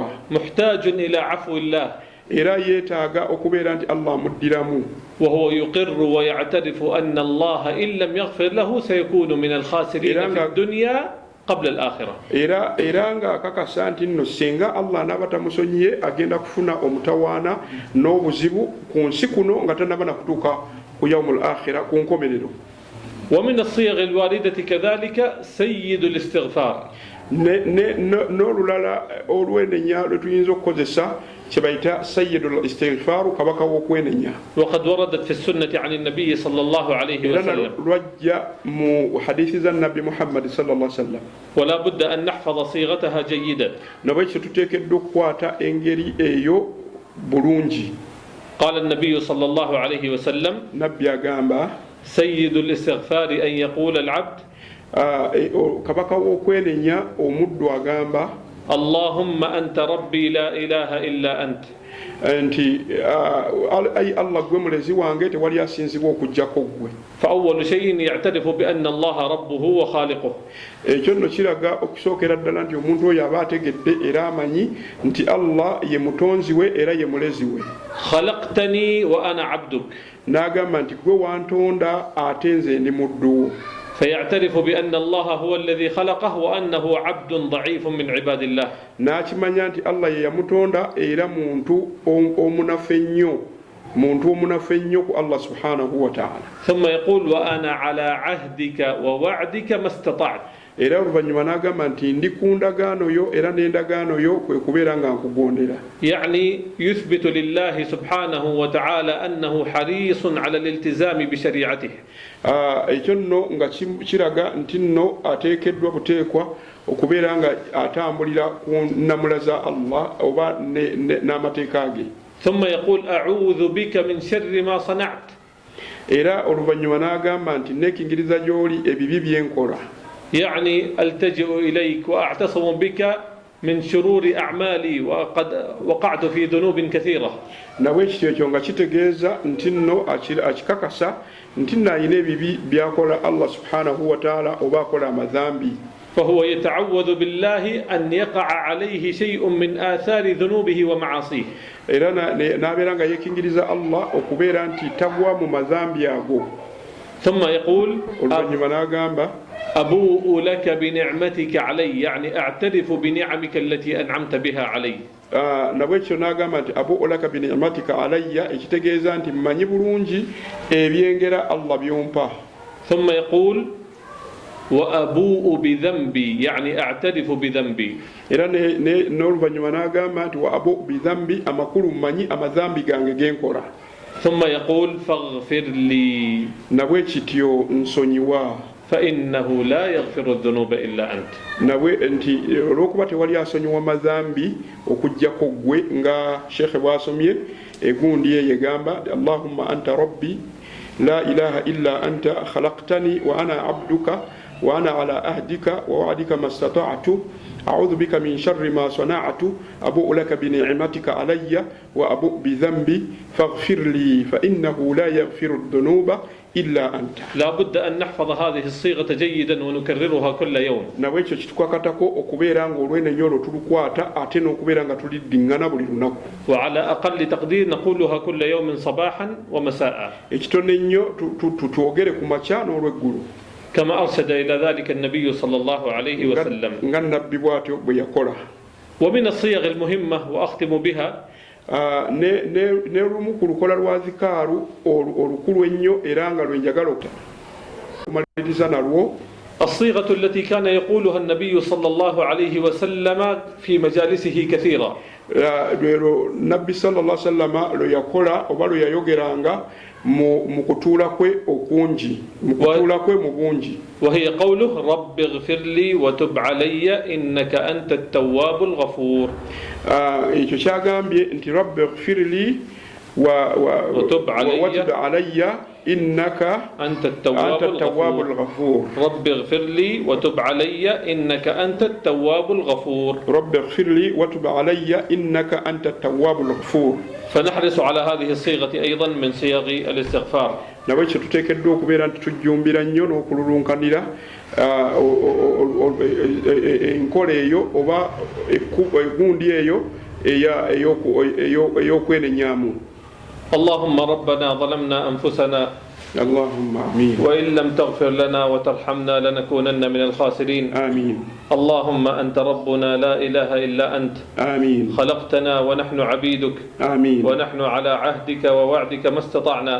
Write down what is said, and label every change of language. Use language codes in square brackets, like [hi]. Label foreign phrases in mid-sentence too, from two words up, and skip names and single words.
[ar] محتاج إلى عفو الله. [lg] era yeetaaga okubeera nti Allah amuddiramu. [ar] وهو يقر ويعترف أن الله إن لم يغفر له سيكون من الخاسرين في الدنيا قبل الآخرة. [lg] era nga akakasa nti nno singa Allah n'aba tamusonyiye agenda kufuna omutawaana n'obuzibu ku nsi kuno nga tanaba na kutuuka ku [ar] يوم الآخرة [lg] ku nkomerero. [ar] ومن الصيغ الواردة كذلك سيد الاستغفار. [lg] n'olulala olwenenya lwe tuyinza okukozesa kye bayita [ar] سيد الاستغفار [lg] kabaka w'okwenenya. [ar] وقد وردت في السنة عن النبي صلى الله عليه وسلم. [lg] lwajja mu hadithi za nabbi Muhammad [ar] صلى الله عليه وسلم. ولا بد أن نحفظ صيغتها جيدا. [lg] nabwekyo tuteekeddwa okukwata engeri eyo bulungi. [ar] قال النبي صلى الله عليه وسلم [lg] nabbi agamba [ar] سيد الاستغفار أن يقول العبد [lg] kabaka w'okwenenya omuddu agamba [ar] اللهم أنت ربي لا إله إلا أنت. [lg] nti ayi Allah gwe mulezi wange tewali asinzibwa okujjako gwe. [ar] فأول شيء يعترف بأن الله ربه وخالقه. [lg] ekyo nno kiraga okusookera ddala nti omuntu oyo aba ategedde era amanyi nti Allah ye mutonzi we era ye mulezi we. [ar] خلقتني وأنا عبدك. [lg] n'agamba nti gwe wantonda ate nze ndi muddu wo. [ar] فيعترف بأن الله هو الذي خلقه وأنه عبد ضعيف من عباد الله. [lg] n'akimanya nti Allah ye yamutonda era muntu omunafu ennyo ku Allah [ar] سبحانه وتعالى. ثم يقول وأنا على عهدك ووعدك ما استطعت. [lg] era oluvannyuma n'agamba nti ndi ku ndagaano yo era n'endagaano yo kwe kubeera nga nkugondera. [ar] يعني يثبت لله سبحانه وتعالى أنه حريص على الالتزام بشريعته. [lg] ekyo nno nga kiraga nti nno ateekeddwa buteekwa okubeera nga atambulira ku nnamula za Allah oba n'amateeka ge. [ar] ثم يقول أعوذ بك من شر ما صنعت. [lg] era oluvannyuma n'agamba nti neekingiriza gy'oli ebibi bye nkola. [ar] يعني ألتجئ إليك وأعتصم بك من شرور أعمالي وقد وقعت في ذنوب كثيرة. [lg] nawe ekityo ekyo nga kitegeeza nti nno akikakasa nti nno alina ebibi byakola Allah [ar] سبحانه وتعالى [lg] oba akola amadhambi. [ar] فهو يتعوذ بالله أن يقع عليه شيء من آثار ذنوبه ومعاصيه. [lg] era n'abeera nga yeekingiriza Allah okubeera nti tagwa mu madhambi ago. [ar] ثم يقول [lg] oluvannyuma n'agamba [ar] أبوء لك بنعمتك علي، يعني أعترف بنعمك التي أنعمت بها علي. [lg] nabwekyo n'agamba nti [ar] أبوء لك بنعمتك علي, [lg] ekitegeeza nti mmanyi bulungi ebyengera Allah byompa. [ar] ثم يقول وأبوء بذنبي، يعني أعترف بذنبي. [lg] era n'oluvannyuma n'agamba nti [ar] وأبوء بذنبي, [lg] amakulu mmanyi amadhambi gange genkola. [ar] ثم يقول فاغفر لي، [lg] nabwekityo nsonyiwa. [ar] فإنه لا يغفر الذنوب إلا أنت. [lg] nabwe nti olw'okuba tewali asonyiwa madhambi okuggyako ggwe, nga shekhe bw'asomye egundi ye yegamba [ar] اللهم أنت ربي لا إله إلا أنت خلقتني وأنا عبدك وأنا على عهدك ووعدك ما استطعت أعوذ بك من شر ما صنعت أبوء لك بنعمتك علي وأبوء بذنبي فاغفر لي فإنه لا يغفر الذنوب إلا أنت. لا بد أن نحفظ هذه الصيغة جيدا ونكررها كل يوم. [lg] nabwekyo kitukakatako okubeera nga olw'enenyo olwo tulukwata ate n'okubeera nga tuliddingana buli lunaku. [ar] وعلى أقل تقدير نقولها كل يوم صباحا ومساء. [lg] ekitone ennyo twogere ku makya n'olweggulu. [ar] كما أرشد إلى ذلك النبي صلى الله عليه وسلم. [lg] nga nabbi bw'atyo bwe yakola. [ar] ومن الصيغ المهمة وأختم بها [lg] ne lumu ku lukola lwa zikaaru olukulu ennyo era nga lwe njagala okumaliriza nalwo. [ar] الصيغة التي كان يقولها النبي صلى الله عليه وسلم في مجالسه كثيرا. [lg] lwero nabbi [ar] صلى الله عليه وسلم [lg] lwe yakola oba lwe yayogeranga mu kutuula kwe okungi, mu kutuula kwe mu bungi. [ar] وهي قوله رب اغفر لي وتب علي إنك أنت التواب الغفور. [lg] ekyo kyagambye nti [ar] رب اغفر لي وتب علي إنك أنت التواب الغفور. رب اغفر لي وتب علي إنك أنت التواب الغفور. رب اغفر لي وتب علي إنك أنت التواب الغفور. فنحرص على هذه الصيغة أيضا من صيغ الاستغفار. [lg] nabwekyo tuteekeddwa okubeera nti tujjumbira nnyo n'okululunkanira enkola eyo oba egundi eyo ey'okwenenyaamu. [ar] اللهم ربنا ظلمنا أنفسنا اللهم آمين. وإن لم تغفر لنا وترحمنا لنكونن من الخاسرين. آمين. اللهم أنت ربنا لا إله إلا أنت. آمين. خلقتنا ونحن عبيدك. آمين. ونحن على عهدك ووعدك ما استطعنا.